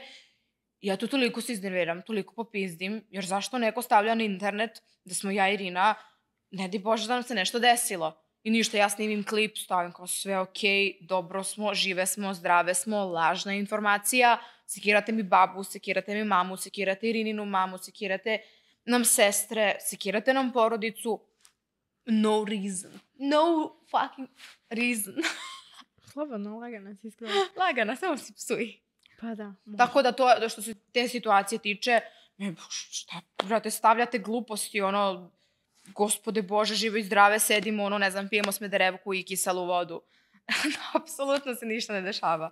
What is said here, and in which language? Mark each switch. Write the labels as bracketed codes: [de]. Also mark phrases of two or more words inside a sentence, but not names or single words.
[sr] Ja to toliko se iznerviram, toliko popizdim, jer zašto neko stavlja na internet da smo ja i Irina, ne di Bože da nam se nešto desilo. I ništa, ja snimim klip, stavim kao sve okej, dobro smo, žive smo, zdrave smo, lažna informacija, sekirate mi babu, sekirate mi mamu, sekirate Irininu mamu, sekirate nam sestre, sekirate nam porodicu. [en] No reason. No fucking reason. [sr] Slobodno, lagana si iskreno. Lagana, samo si psuj. Pa da. Tako da to, što se te situacije tiče, šta, brate, stavljate gluposti, Gospode Bože, živo i zdrave, sedimo, ne znam, pijemo smederevku i kiselu vodu. Apsolutno se ništa ne dešava.